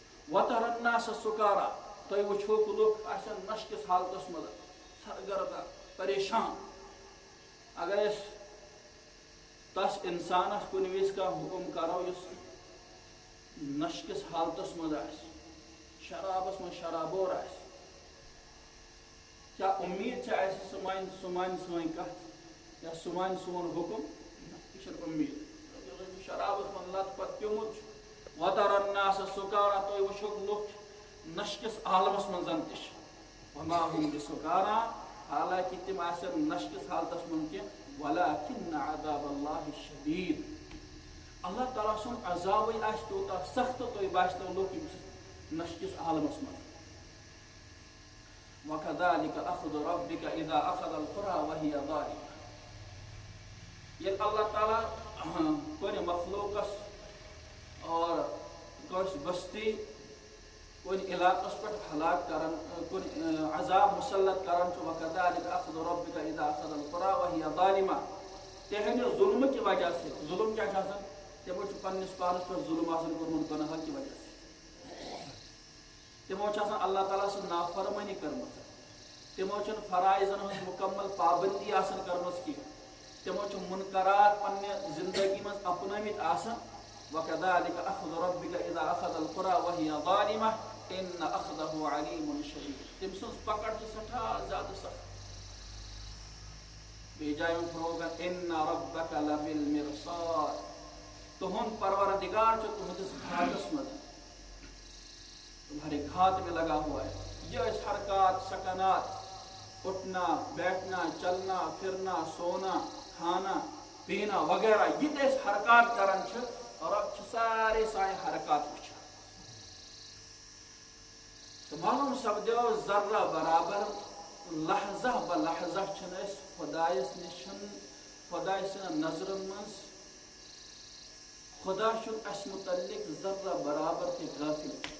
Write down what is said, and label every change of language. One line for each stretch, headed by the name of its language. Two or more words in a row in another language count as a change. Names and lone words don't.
Arabic: وَتَرَى النَّاسَ سُكَارَى
Kashmiri: تُہۍ وٕچھو لُکھ آسن نشکِس حالتس منٛز سرگردا پریشان. اگر أسۍ تس انسانس کُنہِ وِزِ کانٛہہ حُکم کرو یُس نشکِس حالتس منٛز آسہِ شرابس منٛز شرابور آسہِ کیا اُمید چھِ اَسہِ سُہ مانہِ سٲنۍ کتھ یا سُہ مانہِ سون حُکم؟ یہِ چھنہٕ اُمید. شرابس منٛز لت پت پیوٚمُت چھُ.
Arabic: وَتَرَى النَّاسَ سُكَارَى
Kashmiri: تُہۍ وٕچھو لُکھ نشکِس عالمس منٛز تہِ چھِ.
Arabic: وَمَا هُم بِسُكَارَى
Kashmiri: حالانکہِ تِم آسن نشکِس حالتس منٛز کینٛہہ.
Arabic: وَلَكِنَّ عَذَابَ اللہِ شدیٖد
Kashmiri: اللہ تعالیٰ سُنٛد عذابٕے آسہِ تیوٗتاہ سخت تُہۍ باسنو لُکھ یِم چھِ نشکِس عالمس منٛز.
Arabic: وَكَذَلِكَ أَخْذُ رَبِّكَ إِذَا أَخَذَ الْقُرَىٰ وَهِيَ ظَالِمَةٌ
Kashmiri: ییٚلہِ اللہ تعالیٰ کُنہِ مخلوٗقس اور کٲنٛسہِ بستی کُنہِ علاقس پٮ۪ٹھ ہلاک کران کُنہِ عذاب مُسلط کران چھُ.
Arabic: وَكَذَلِكَ أَخْذُ رَبِّكَ إِذَا أَخَذَ الْقُرَىٰ وَهِيَ ظَالِمَةٌ
Kashmiri: تِہنٛدِ ظُلمہٕ کہِ وجہ سۭتۍ. ظُلم کیٛاہ چھُ آسان؟ تِمو چھُ پننِس پانس پٮ۪ٹھ ظُلم آسان کوٚرمُت گۄناہو کہِ وجہ سۭتۍ. تِمو چھِ آسان اللہ تعالیٰ سٕنٛز نافرمٲنی کٔرمٕژ. تِمو چھنہٕ فرائضن ہٕنٛز مُکمل پابندی آسان کٔرمٕژ کینٛہہ. تِمو چھِ مُنکرات پننہِ زندگی منٛز اپنٲومٕتۍ آسان.
Arabic: وَكَذَلِكَ أَخْذُ رَبِّكَ إِذَا أَخَذَ الْقُرَىٰ وَهِيَ ظَالِمَةٌ إِنَّ أَخْذَهُ عَلِيمٌ شَدِيدٌ
Kashmiri: تٔمۍ سٕنٛز پکڑ چھِ سٮ۪ٹھاہ زیادٕ سخت. بیٚیہِ جایہِ منٛز فرمووُکھ
Arabic: إِنَّ رَبَّكَ لَبِالْمِرْصَادِ
Kashmiri: تُہُنٛد پروردگار چھُ تُہنٛدِس گھاتس منٛز.
Urdu: تمہارے گھات میں لگا ہوا ہے. یہ حرکات سکنات اٹھنا بیٹھنا چلنا پھرنا سونا کھانا پینا وغیرہ
Kashmiri: یہ تہِ أسۍ حرکات کران چھِ رب چھِ سارے سانہِ حرکات وٕچھان. تہٕ معلوٗم سپدیو ذرہ برابر لحظہ بہ لحظہ چھِنہٕ أسۍ خۄدایس نِش خۄداے سٕنٛدٮ۪ن نظرن منٛز خۄدا چھُنہٕ اَسہِ مُتعلق ذرہ برابر تہِ غٲفِل.